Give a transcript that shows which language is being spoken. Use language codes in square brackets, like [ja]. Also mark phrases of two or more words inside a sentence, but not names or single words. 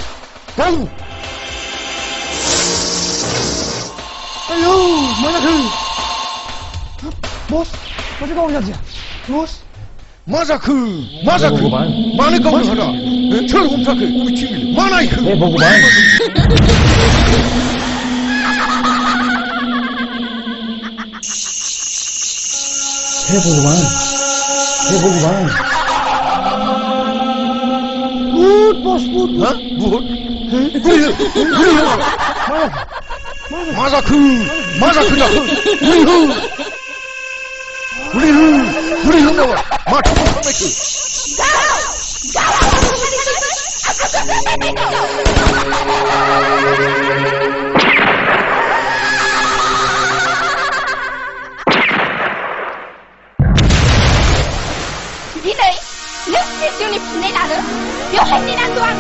[brx] आयौ मा जाखो बस माथो गावनो जादिया बस मा जाखो मानो गावनो हादा सोर हमथाखो बबेथिं मा नायखो [hi] हे भगवान [en] Good boss, good. Huh? Good? [brx] मा जाखो बुरि होनदावा माथो बुंखांनायखो दिनै नों जिउनि फिननाय लानो बेवहाय नेनांगौ आङो